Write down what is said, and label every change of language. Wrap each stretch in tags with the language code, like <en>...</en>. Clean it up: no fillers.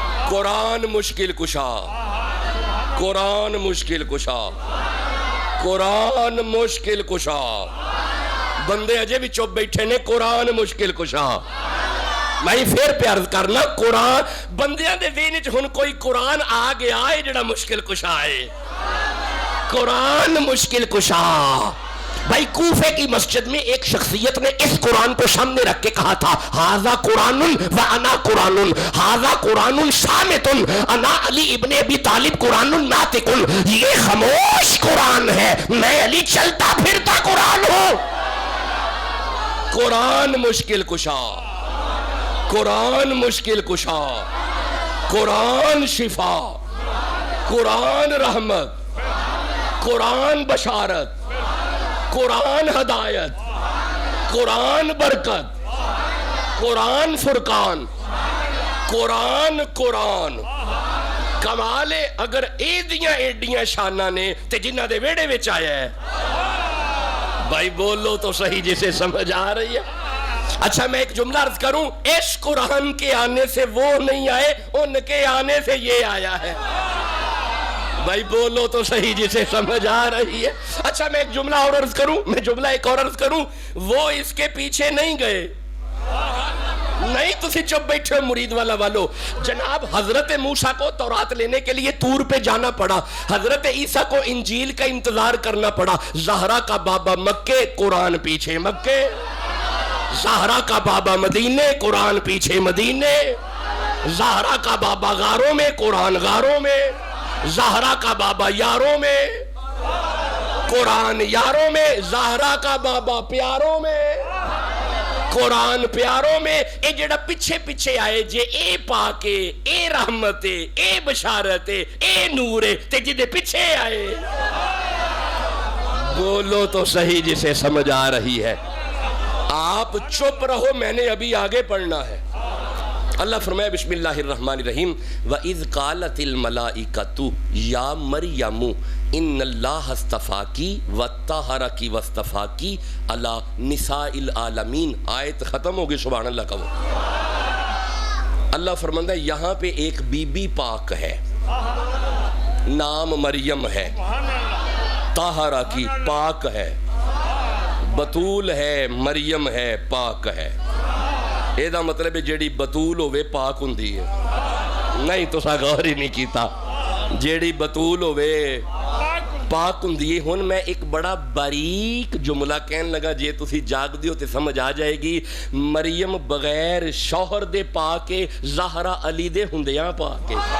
<pa>قرآن مشکل کشا, قرآن مشکل کشا, قرآن مشکل کشا. بندے اجے بھی چپ بیٹھے نے, قرآن مشکل کشا. میں پھر پیار کرنا, قرآن بندیاں دے ذہن وچ ہن کوئی قرآن آ گیا ہے جڑا مشکل کشا ہے.</pa> <ur>قرآن مشکل کشا. بھائی کوفے کی مسجد میں ایک شخصیت نے اس قرآن کو سامنے رکھ کے کہا تھا</ur> <ar>ھذا قرآن وانا قرآن, ھذا قرآن صامت انا علی ابن ابی طالب قرآن ناطق.</ar> <ur>یہ خاموش قرآن ہے, میں علی چلتا پھرتا قرآن ہوں. قرآن مشکل کشا, قرآن مشکل کشا, قرآن شفا, قرآن رحمت, قرآن بشارت, قرآن ہدایت, قرآن برکت, قرآن فرقان, قرآن.</ur> <pa>کمال اگر ایڈیاں شانہ نے تے جنہ دے ویڑے وچ آیا ہے.</pa> <ur>بھائی بولو تو صحیح جسے سمجھ آ رہی ہے. اچھا میں ایک جملہ عرض کروں, اس قرآن کے آنے سے وہ نہیں آئے, ان کے آنے سے یہ آیا ہے. بھائی بولو تو صحیح جسے سمجھ آ رہی ہے. اچھا میں ایک جملہ ایک اور عرض کروں, وہ اس کے پیچھے نہیں گئے.</ur> <pa>نہیں تسی چپ بیٹھے ہو مرید والا والو.</pa> <ur>جناب حضرت موسیٰ کو تورات لینے کے لیے طور پہ جانا پڑا, حضرت عیسیٰ کو انجیل کا انتظار کرنا پڑا. زہرا کا بابا مکے, قرآن پیچھے مکے. زہرا کا بابا مدینے, قرآن پیچھے مدینے. زہرا کا بابا غاروں میں, قرآن غاروں میں. زہرا کا بابا یاروں میں, قرآن یاروں میں. زہرا کا بابا پیاروں میں, قرآن پیاروں میں.</ur> <pa>اے جڑا پیچھے آئے جے اے پاکے, اے رحمتے, اے بشارتے, اے نورے, تے جدے پیچھے آئے.</pa> <ur>بولو تو صحیح جسے سمجھ آ رہی ہے. آپ چپ رہو, میں نے ابھی آگے پڑھنا ہے.</ur> <pa>اللہ فرمایا</pa> <ar>بسم اللہ الرحمن الرحیم وَإِذْ قَالَتِ الْمَلَائِكَةُ يَا مَرْيَمُ إِنَّ اللَّهَ اصْطَفَاكِ وَطَّهَّرَكِ وَاصْطَفَاكِ عَلَى نِسَاءِ الْعَالَمِينَ.</ar> <ur>آیت ختم ہوگی, سبحان اللہ کہو. اللہ فرماتا ہے یہاں پہ ایک بی بی پاک ہے, نام مریم ہے, طاہرہ کی پاک ہے, بطول ہے, مریم ہے, پاک ہے.</ur> <pa>اے دا مطلب ہے جیڑی بطول ہوئے پاک ہوندی ہے. نہیں تو سا غور ہی نہیں کیتا, جیڑی بطول ہوئے پاک ہوندی ہے. ہن میں ایک بڑا باریک جملہ کہن لگا, جے تسی جاگ دیو تے سمجھ آ جائے گی. مریم بغیر شوہر دے پاکے, زہرا علی دے ہوندیاں پاکے.</pa>